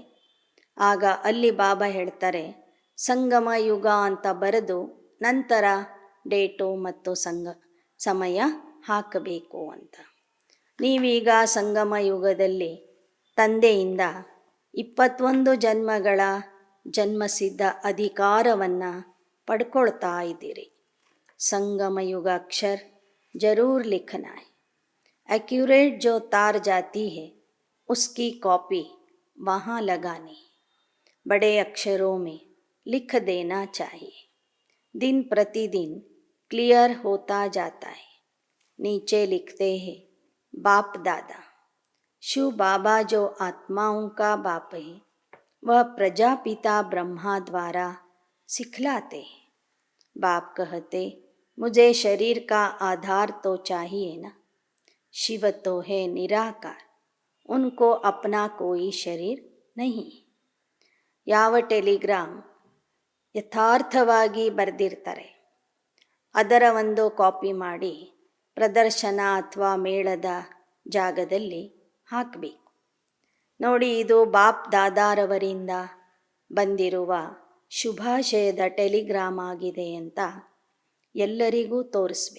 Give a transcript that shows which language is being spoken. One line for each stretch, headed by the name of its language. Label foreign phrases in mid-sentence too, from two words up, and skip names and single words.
Kannada: ಆಗ ಅಲ್ಲಿ ಬಾಬಾ ಹೇಳ್ತಾರೆ ಸಂಗಮ ಯುಗ ಅಂತ ಬರೆದು ನಂತರ ಡೇಟು ಮತ್ತು ಸಮಯ ಹಾಕಬೇಕು ಅಂತ. ನೀವೀಗ ಸಂಗಮ ಯುಗದಲ್ಲಿ ತಂದೆಯಿಂದ 21 ಜನ್ಮಗಳ ಜನ್ಮಸಿದ್ಧ ಅಧಿಕಾರವನ್ನು ಪಡ್ಕೊಳ್ತಾ ಇದ್ದೀರಿ.
Hindi: संगम युग अक्षर ज़रूर लिखना है. एक्यूरेट जो तार जाती है उसकी कॉपी वहाँ लगानी. बड़े अक्षरों में लिख देना चाहिए. दिन प्रतिदिन क्लियर होता जाता है. नीचे लिखते हैं बाप दादा. शिव बाबा जो आत्माओं का बाप है वह प्रजापिता ब्रह्मा द्वारा सिखलाते हैं. बाप कहते मुझे शरीर का आधार तो चाहिए ना. शिव तो है निराकार, उनको अपना कोई शरीर नहीं.
Kannada: ಯಾವ ಟೆಲಿಗ್ರಾಮ್ ಯಥಾರ್ಥವಾಗಿ ಬರೆದಿರ್ತಾರೆ ಅದರ ಒಂದು ಕಾಪಿ ಮಾಡಿ ಪ್ರದರ್ಶನ ಅಥವಾ ಮೇಳದ ಜಾಗದಲ್ಲಿ ಹಾಕಬೇಕು. ನೋಡಿ, ಇದು ಬಾಪ್ ದಾದಾರವರಿಂದ ಬಂದಿರುವ ಶುಭಾಶಯದ ಟೆಲಿಗ್ರಾಮ್ ಆಗಿದೆ ಅಂತ ಎಲ್ಲರಿಗೂ ತೋರಿಸ್ಬೇಕು.